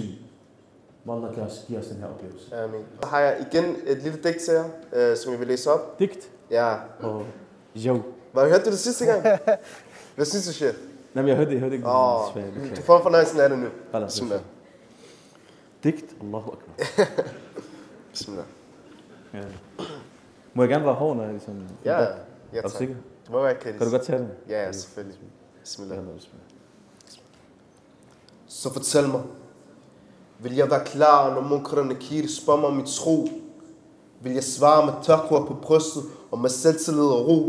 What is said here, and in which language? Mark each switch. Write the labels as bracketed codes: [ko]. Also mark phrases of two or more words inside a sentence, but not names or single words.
[da] Må Allah give os den her oplevelse. Amen. Så har jeg igen et lille digt til jer, som jeg vil læse op. Digt? Ja. Jo. Hørte du det sidste gang? Hvad synes du, Sheikh? Nej, men jeg hørte ikke. Du får fornøjelsen af det nu. Bismillah. Digt? [ar] Allahu Akbar. [da] Bismillah. Ja. Må jeg gerne være hård, når jeg ligesom... Ja, er du sikker? Det må være kritisk. Kan du godt tage det? Ja, selvfølgelig. Bismillah. Så fortæl mig, vil jeg være klar, når Munkar Nakir spørger mig om mit tro? Vil jeg svare med taqwa på brystet og med selvtillid og ro?